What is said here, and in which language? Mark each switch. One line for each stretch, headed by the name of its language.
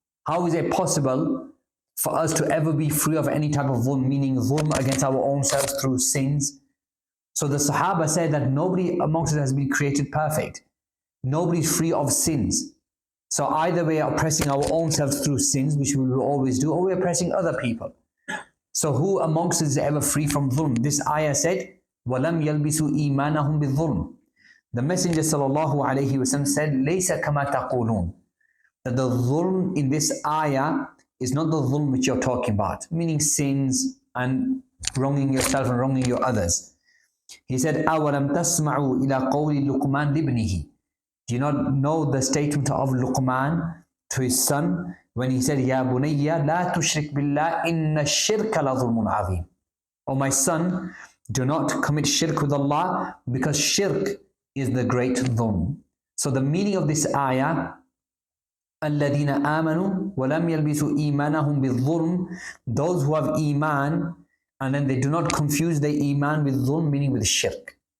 English: How is it possible for us to ever be free of any type of dhulm, meaning dhulm against our own selves through sins? So the Sahaba said that nobody amongst us has been created perfect. Nobody is free of sins. So either we are oppressing our own selves through sins, which we will always do, or we are oppressing other people. So who amongst us is ever free from dhulm? This ayah said,
Arabic: وَلَمْ يَلْبِسُوا إِيمَانَهُمْ بِالظُّلْمِ.
English: The Messenger sallallahu alayhi wa sallam said,
Arabic: لَيْسَ كَمَا تَقُولُونَ,
English: that the dhulm in this ayah is not the dhulm which you're talking about, meaning sins and wronging yourself and wronging your others. He said,
Arabic: أَوَلَمْ تَسْمَعُوا إِلَىٰ قَوْلِ لُقْمَانِ لِابْنِهِ.
English: Do you not know the statement of Luqman to his son when he said,
Arabic: Ya bunayya la tushrik billah inna shirka la dhulmun azim.
English: O my son, do not commit shirk with Allah, because shirk is the great dhulm. So the meaning of this ayah,
Arabic: الَّذِينَ آمَنُوا وَلَمْ يَلْبِسُوا إِيمَانَهُمْ بِالظُّلْمِ,
English: those who have iman and then they do not confuse their iman with dhulm, meaning with shirk.